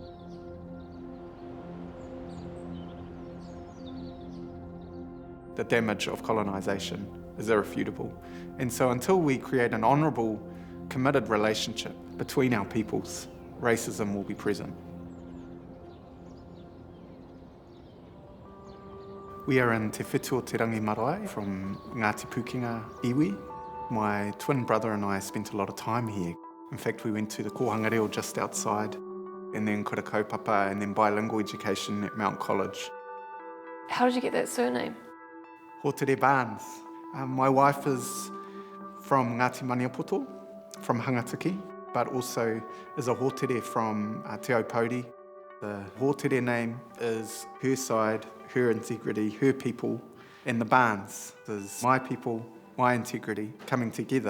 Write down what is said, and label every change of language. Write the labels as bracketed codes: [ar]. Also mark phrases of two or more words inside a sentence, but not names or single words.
[en] The damage of colonisation is irrefutable. And so until we create an honourable, committed relationship between our peoples, racism will be present. We are in Te Whetua Te Rangi Marae from Ngāti Pukenga, Iwi. My twin brother and I spent a lot of time here. In fact, we went to the Kōhangareo just outside, and then [mi] kura kaupapa, [en] and then bilingual education at Mount College. How did you get that surname? Hōtere Barnes. My wife is from Ngāti Maniapoto, from Hangatiki, but also is a hōtere from Te Aupōuri. The hōtere name is her side, her integrity, her people, and the Barnes is my people, my integrity coming together.